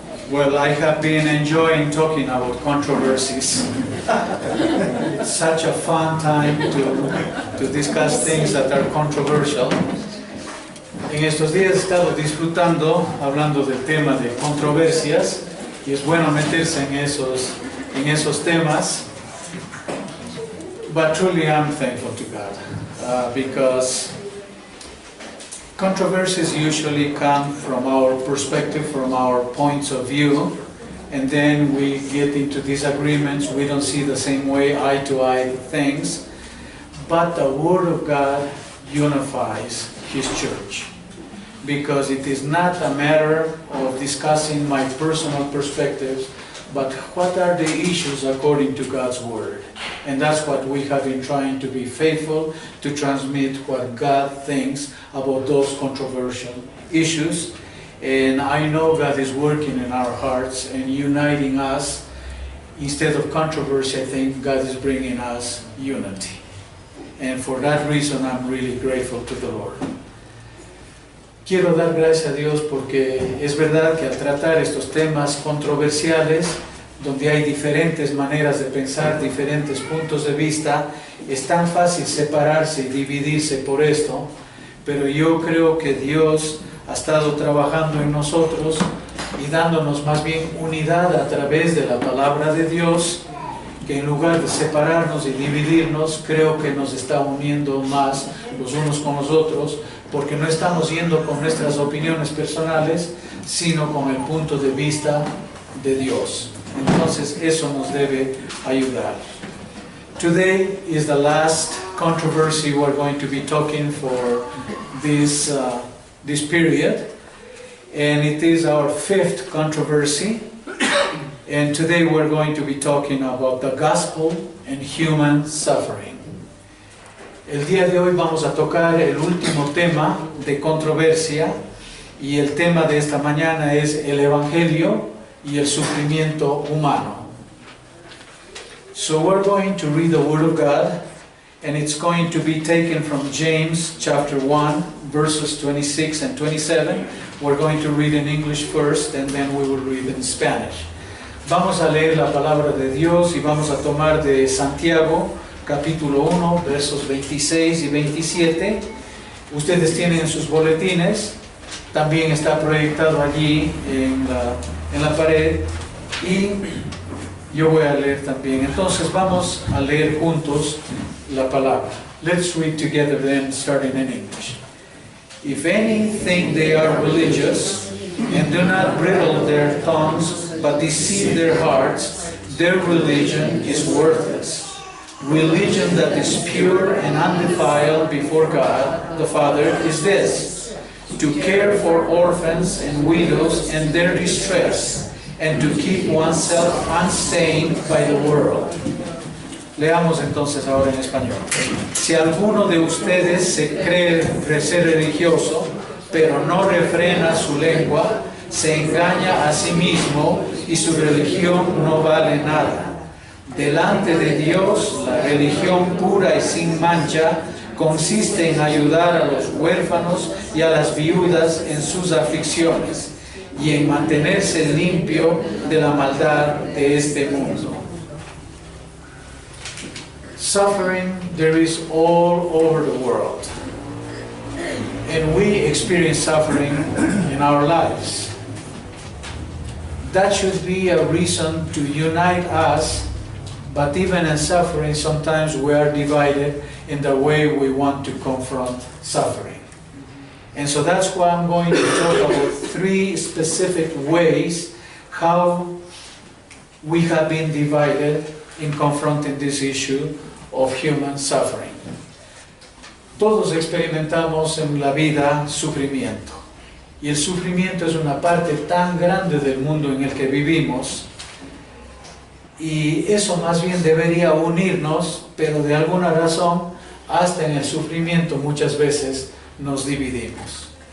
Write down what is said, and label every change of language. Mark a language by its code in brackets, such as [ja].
[en] Well, I have been enjoying talking about controversies. It's such a fun time to discuss things that are controversial. [es] En estos días he estado disfrutando, hablando del tema de controversias, y es bueno meterse en esos temas. [en] But truly I'm thankful to God, because controversies usually come from our perspective, from our points of view, and then we get into disagreements. We don't see the same way, eye-to-eye things. But the Word of God unifies His church, because it is not a matter of discussing my personal perspectives, but what are the issues according to God's Word. And that's what we have been trying to be faithful to transmit, what God thinks about those controversial issues. And I know God is working in our hearts and uniting us. Instead of controversy, I think God is bringing us unity. And for that reason, I'm really grateful to the Lord. [es] Quiero dar gracias a Dios porque es verdad que al tratar estos temas controversiales, donde hay diferentes maneras de pensar, diferentes puntos de vista, es tan fácil separarse y dividirse por esto, pero yo creo que Dios ha estado trabajando en nosotros y dándonos más bien unidad a través de la palabra de Dios, que en lugar de separarnos y dividirnos, creo que nos está uniendo más los unos con los otros, porque no estamos yendo con nuestras opiniones personales, sino con el punto de vista de Dios. Entonces eso nos debe ayudar. [en] Today is the last controversy we're going to be talking for this period, and it is our fifth controversy. And today we're going to be talking about the gospel and human suffering. [es] El día de hoy vamos a tocar el último tema de controversia, y el tema de esta mañana es el Evangelio y el sufrimiento humano. [en] So we're going to read the Word of God, and it's going to be taken from James chapter 1, verses 26 and 27. We're going to read in English first, and then we will read in Spanish. [es] Vamos a leer la palabra de Dios y vamos a tomar de Santiago, capítulo 1, versos 26 y 27. Ustedes tienen sus boletines, también está proyectado allí en la pared, y yo voy a leer también. Entonces vamos a leer juntos la palabra. [en] Let's read together then, starting in English. If any think they are religious and do not bridle their tongues but deceive their hearts, their religion is worthless. Religion that is pure and undefiled before God the Father is this: to care for orphans and widows in their distress, and to keep oneself unstained by the world. [es] Leamos entonces ahora en español. Si alguno de ustedes se cree ser religioso, pero no refrena su lengua, se engaña a sí mismo y su religión no vale nada. Delante de Dios, la religión pura y sin mancha consiste en ayudar a los huérfanos y a las viudas en sus aflicciones, y en mantenerse limpio de la maldad de este mundo. [en] Suffering there is all over the world, and we experience suffering in our lives. That should be a reason to unite us, but even in suffering, sometimes we are divided in the way we want to confront suffering. And so that's why I'm going to talk about three specific ways how we have been divided in confronting this issue of human suffering. [es] Todos experimentamos en la vida sufrimiento, y el sufrimiento es una parte tan grande del mundo en el que vivimos, y eso más bien debería unirnos, pero de alguna razón, hasta en el sufrimiento muchas veces nos dividimos.